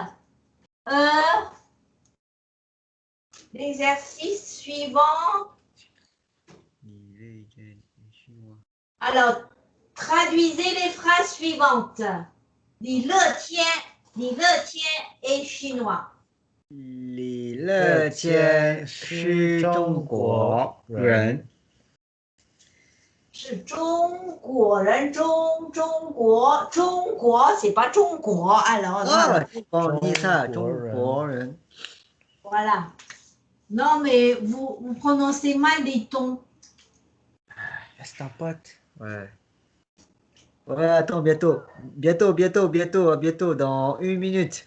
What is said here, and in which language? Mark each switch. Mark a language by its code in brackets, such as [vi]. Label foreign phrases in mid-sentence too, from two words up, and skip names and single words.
[fr] L'exercice suivant. Alors, traduisez les phrases suivantes. 你乐天 est chinois. [zh] 李乐天是中国人。是中国人， [fr] 中国 c'est pas 中国 alors là. On dit ça, [zh] 中国人. [fr] Voilà. Non mais vous prononcez mal les tons. Est-ce qu'un pote? Ouais. Ouais, attends, bientôt, dans 1 minute.